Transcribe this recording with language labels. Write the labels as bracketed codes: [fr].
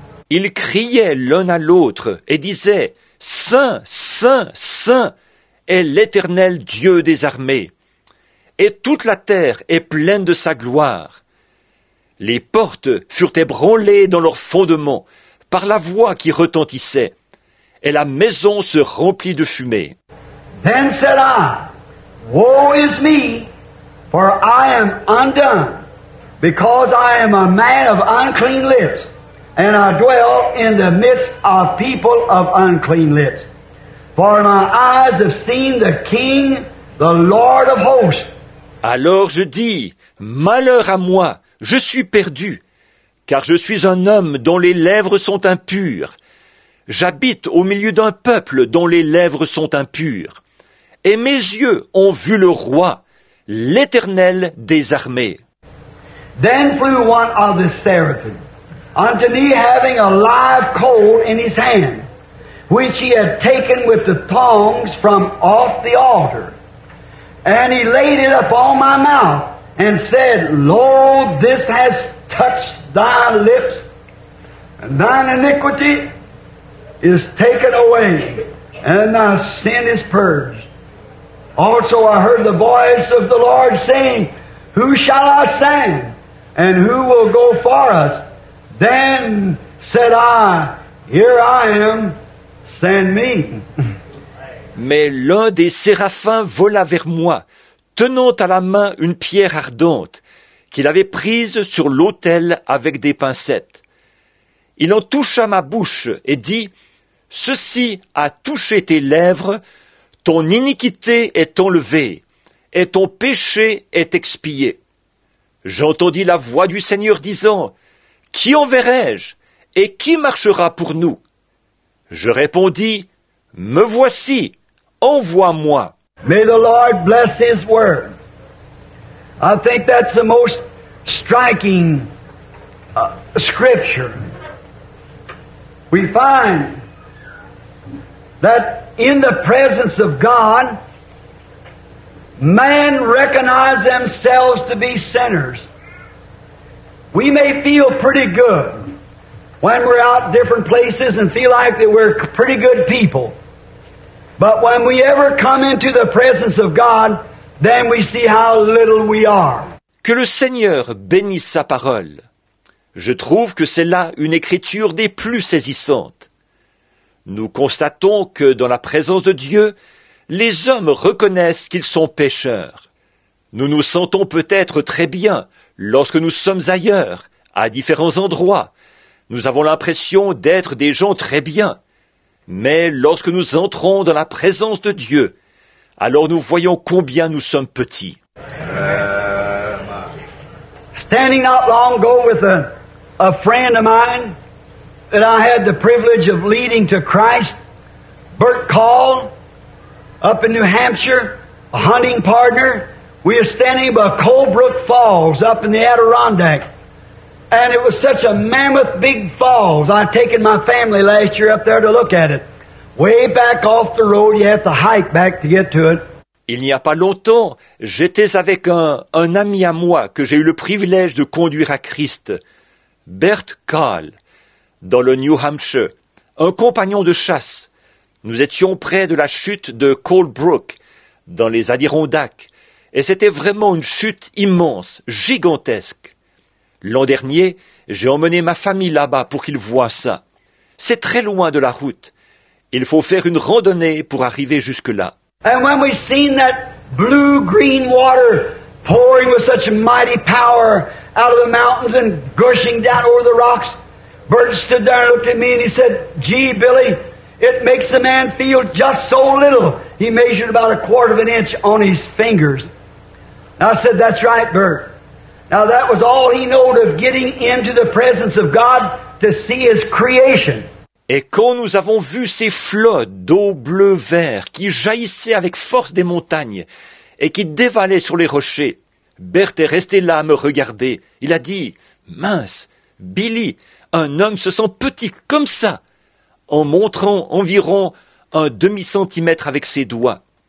[fr] Ils criaient l'un à l'autre et disaient, Saint, Saint, Saint est l'Éternel Dieu des armées, et toute la terre est pleine de sa gloire. Les portes furent ébranlées dans leurs fondements par la voix qui retentissait, et la maison se remplit de fumée. [en] Then said I, Woe is me, for I am undone, because I am a man of unclean lips, and I dwell in the midst of people of unclean lips. For my eyes have seen the King, the Lord of hosts. [fr] Alors je dis, malheur à moi, je suis perdu, car je suis un homme dont les lèvres sont impures. J'habite au milieu d'un peuple dont les lèvres sont impures. Et mes yeux ont vu le roi, l'Éternel des armées. [en] Then flew one of the seraphim unto me, having a live coal in his hand, which he had taken with the tongs from off the altar. And he laid it upon my mouth, and said, Lo, this has touched thy lips, and thine iniquity is taken away, and thy sin is purged. Also I heard the voice of the Lord saying, Who shall I send? And who will go for us? Then said I, Here I am, send me. [fr] Mais l'un des séraphins vola vers moi, tenant à la main une pierre ardente, qu'il avait prise sur l'autel avec des pincettes. Il en toucha ma bouche et dit, Ceci a touché tes lèvres, ton iniquité est enlevée, et ton péché est expié. J'entendis la voix du Seigneur disant, Qui enverrai-je, et qui marchera pour nous? Je répondis, Me voici, envoie-moi. [en] May the Lord bless His Word. I think that's the most striking scripture. We find that in the presence of God, man recognize themselves to be sinners. We may feel pretty good when we're out different places and feel like that we're pretty good people. But when we ever come into the presence of God, then we see how little we are. [fr] Que le Seigneur bénisse sa parole. Je trouve que c'est là une écriture des plus saisissantes. Nous constatons que dans la présence de Dieu, les hommes reconnaissent qu'ils sont pécheurs. Nous nous sentons peut-être très bien lorsque nous sommes ailleurs, à différents endroits. Nous avons l'impression d'être des gens très bien. Mais lorsque nous entrons dans la présence de Dieu, alors nous voyons combien nous sommes petits. [en] Standing not long ago with a friend of mine that I had the privilege of leading to Christ, Bert Call, up in New Hampshire, a hunting partner. We were standing by Colebrook Falls up in the Adirondack. And it was such a mammoth big falls. I'd taken my family last year up there to look at it. Way back off the road, you have to hike back to get to it. [fr] Il n'y a pas longtemps, j'étais avec un ami à moi que j'ai eu le privilège de conduire à Christ, Bert Call, dans le New Hampshire, un compagnon de chasse. Nous étions près de la chute de Colebrook, dans les Adirondacks, et c'était vraiment une chute immense, gigantesque. L'an dernier, j'ai emmené ma famille là-bas pour qu'ils voient ça. C'est très loin de la route. Il faut faire une randonnée pour arriver jusque-là. [en] And when we seen that blue-green water pouring with such mighty power out of the mountains and gushing down over the rocks, Bert stood there and looked at me and he said, Gee, Billy, it makes a man feel just so little. He measured about a quarter of an inch on his fingers. And I said, That's right, Bert. Now that was all he knowed of getting into the presence of God to see His creation. [fr] Et quand nous avons vu ces flots d'eau bleu-vert qui jaillissaient avec force des montagnes et qui dévalaient sur les rochers, Bert est resté là à me regarder. Il a dit, mince, Billy, un homme se sent petit comme ça, en montrant environ un demi-centimètre avec ses doigts.